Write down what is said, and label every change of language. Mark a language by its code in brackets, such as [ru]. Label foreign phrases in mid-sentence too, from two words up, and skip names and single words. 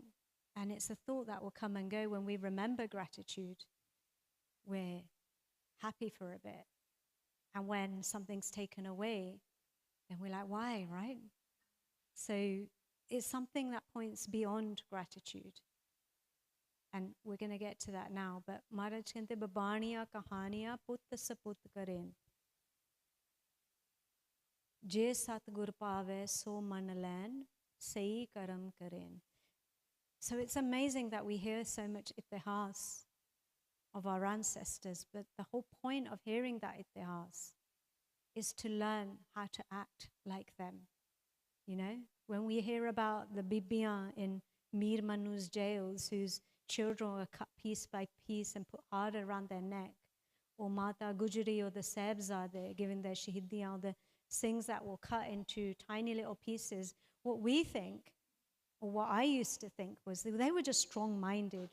[en] And it's a thought that will come and go. When we remember gratitude, we're happy for a bit. And when something's taken away, then we're like, why, right? So it's something that points beyond gratitude. And we're going to get to that now. [pa] But ਮਹਾਰਾਜ ਕਹਿੰਦੇ ਬਾਬਾਣੀਆ ਕਹਾਣੀਆ ਪੁਤ ਸਪੁਤ ਕਰੇਨਿ. ਜਿ ਸਤਿਗੁਰ ਭਾਵੈ ਸੁ ਮੰਨਿ ਲੈਨਿ ਸੇਈ ਕਰਮ ਕਰੇਨਿ. [en] So it's amazing that we hear so much itihas of our ancestors, but the whole point of hearing that itihas is to learn how to act like them. When we hear about the Bibiyan in Mir Manu's jails, whose children were cut piece by piece and put hard around their neck, or Mata Gujari or the Sahibzade giving their shahidiyan, the Singhs that were cut into tiny little pieces, what we think, or what I used to think, was they were just strong-minded.